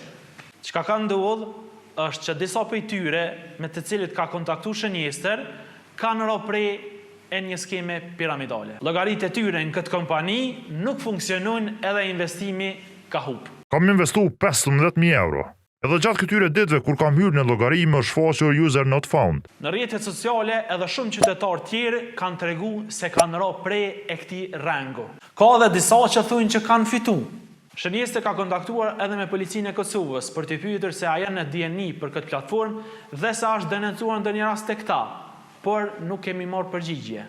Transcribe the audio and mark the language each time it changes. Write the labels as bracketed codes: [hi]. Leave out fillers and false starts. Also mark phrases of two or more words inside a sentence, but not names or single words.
[sq] Çka ka ndodhur është që disa prej tyre me të cilët ka kontaktu shënjestër kanë rënë prej e një skeme piramidale. Llogaritë e tyre në këtë kompani nuk funksionojnë edhe investimi ka hup. Kam investu 15.000 euro. Edhe gjatë këtyre ditëve kur kam hyrë në llogari më shfaqur [en] user not found. [sq] Në rrjetet sociale edhe shumë qytetarë tjerë kanë tregu se kanë rënë prej e këtij rangu. Ka edhe disa që thonë që kanë fitu. Shënjestër ka kontaktuar edhe me policinë e Kosovës për t'i pyetur se a janë në dieni për këtë platformë dhe sa është denoncuar ndonjë rast tek ta, por nuk kemi marrë përgjigje.